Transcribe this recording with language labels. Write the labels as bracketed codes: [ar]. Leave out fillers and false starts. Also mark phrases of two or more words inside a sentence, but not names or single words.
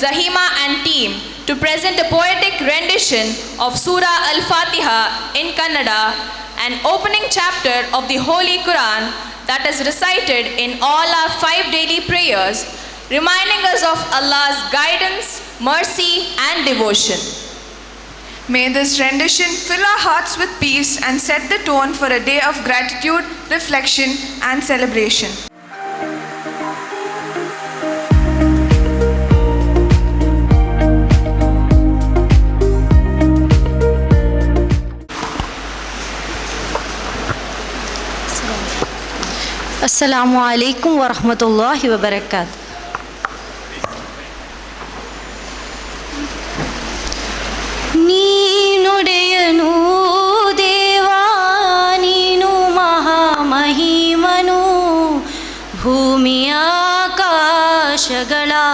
[en] Zahima and team to present a poetic rendition of Surah Al-Fatiha in Kannada, an opening chapter of the Holy Quran that is recited in all our 5 daily prayers, reminding us of Allah's guidance, mercy, and devotion. May this rendition fill our hearts with peace and set the tone for a day of gratitude, reflection, and celebration. [ar] السلام عليكم ورحمة الله وبركاته. [kn] ನೀನುಡೆಯನು ದೇವಾ ನೀನು ಮಹಾಮಹಿಮನು ಭೂಮಿಯ ಆಕಾಶಗಳ